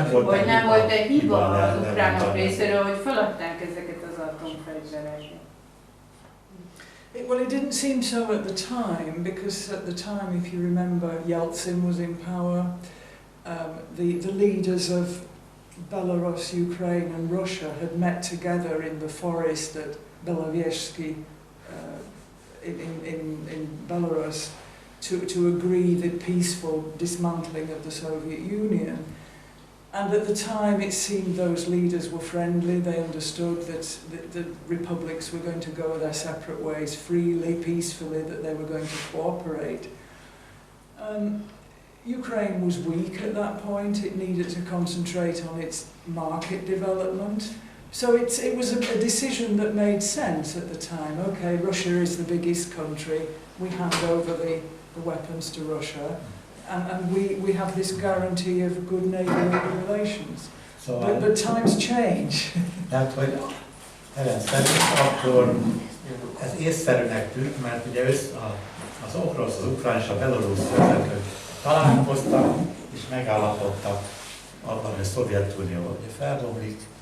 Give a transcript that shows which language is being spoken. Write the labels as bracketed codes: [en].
[hu] Vagy nem volt-e hiba az ukránok részéről, hogy feladták ezeket az atomfegyvereket? [en] Well, it didn't seem so at the time, because at the time, if you remember, Yeltsin was in power. The leaders of Belarus, Ukraine and Russia had met together in the forest at Beloversky in Belarus to agree the peaceful dismantling of the Soviet Union. And at the time it seemed those leaders were friendly, they understood that the republics were going to go their separate ways freely, peacefully, that they were going to cooperate. Ukraine was weak at that point, it needed to concentrate on its market development. So it was a decision that made sense at the time. Okay, Russia is the biggest country, we hand over the weapons to Russia, and we have this guarantee of good neighbourly relations. So but times change. [hu] Tehát, hogy Helen szerint akkor ez észszerűnek tűnt, mert ugye az orosz, az ukrán és a belorusz vezetők találkoztak és megállapodtak abban, hogy a Szovjetunió ugye felbomlik,